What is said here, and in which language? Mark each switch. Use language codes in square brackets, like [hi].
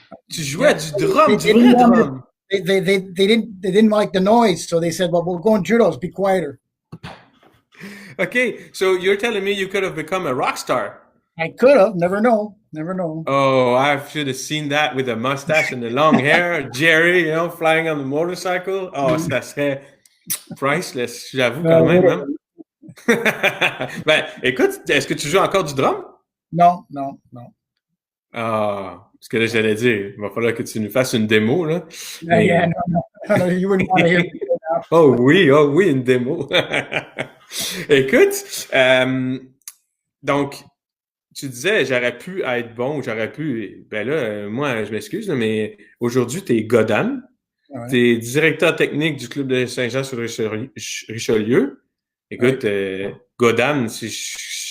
[fr] tu jouais du drum, du vrai drum. [en] They didn't like the noise, so they said, well, we're going judos, be quieter. Okay, so you're telling me you could have become a rock star. I could have, never know. Oh, I should have seen that with a mustache and the long hair. Jerry, flying on the motorcycle. [fr] Oh, ça serait priceless, j'avoue quand même. Hein? Ben, écoute, est-ce que tu joues encore du drum? Non. Ah, parce que là, j'allais dire, il va falloir que tu nous fasses une démo, là. [en] No, you wouldn't want to hear me. [fr] Oh oui, une démo. Écoute, donc, tu disais, j'aurais pu être bon, ben là, moi, je m'excuse, mais aujourd'hui, tu es Godan. Ouais. Tu es directeur technique du club de Saint-Jean-sur-Richelieu. Écoute, Godan, je